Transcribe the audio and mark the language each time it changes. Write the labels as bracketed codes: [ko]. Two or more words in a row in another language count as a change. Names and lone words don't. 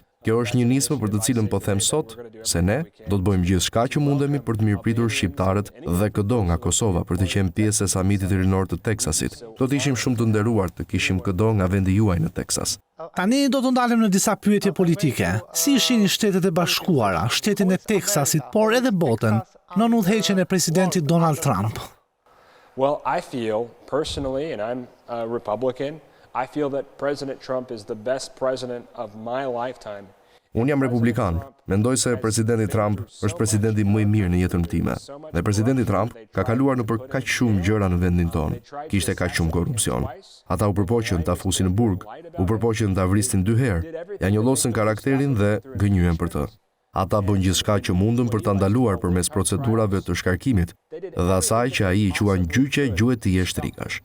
[sq] Kjo është një nismë për të cilën po them sot se ne do të bëjmë gjithçka që mundemi për të mirëpritur shqiptarët dhe çdo nga Kosova për të qenë pjesë e samitit rinor të Teksasit. Do të ishim shumë të nderuar të kishim çdo nga vendi juaj në Teksas. Tani do të ndalem në disa pyetje politike. Si shihni Shtetet e Bashkuara, shtetin e Teksasit, por edhe botën, në udhëheqjen e presidentit Donald Trump? [en] Well, I feel personally, and I'm a Republican, I feel that President Trump is the best president of my lifetime. [sq] Unë jam republikan. Mendoj se presidenti Trump është presidenti më i mirë në jetën time. Dhe presidenti Trump ka kaluar nëpër kaq shumë gjëra në vendin tonë. Kishte kaq shumë korrupsion. Ata u përpoqën ta fusin në burg, u përpoqën ta vrisnin 2 herë. Ja njollosën karakterin dhe gënjyen për të. Ata bën gjithçka që mundën për ta ndaluar përmes procedurave të shkarkimit dhe asaj që ai i quan gjyqe gjuhë të jeshtrikash.